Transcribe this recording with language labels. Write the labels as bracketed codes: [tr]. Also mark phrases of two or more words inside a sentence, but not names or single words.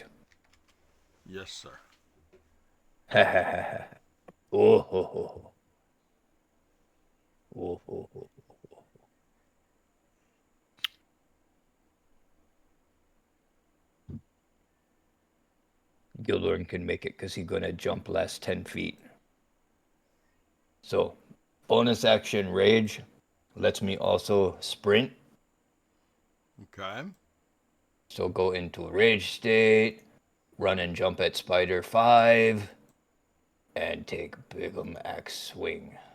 [en] Yes, sir. Ha ha ha ha. Oh ho ho ho. Oh ho ho. Gildorn can make it because he's gonna jump last 10 feet. So, bonus action rage lets me also sprint. Okay. So go into rage state, run and jump at spider 5, and take Bigum axe swing.